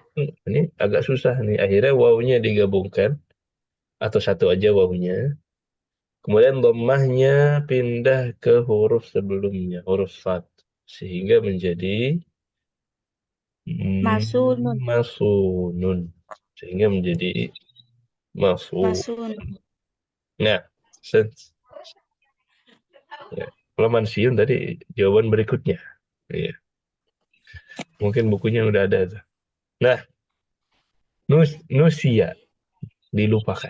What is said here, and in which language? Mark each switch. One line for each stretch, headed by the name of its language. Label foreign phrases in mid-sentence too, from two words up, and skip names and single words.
Indonesian: maswunun ini agak susah nih. Akhirnya wawunya digabungkan atau satu aja wawunya. Kemudian dhammahnya pindah ke huruf sebelumnya, huruf fat. Sehingga menjadi Masunun. masunun. Sehingga menjadi masu. Masun. Nah, ahsan. Ya. Kalau mansiun tadi jawaban berikutnya. Iya. Mungkin bukunya udah ada tuh. Nah, nusia dilupakan.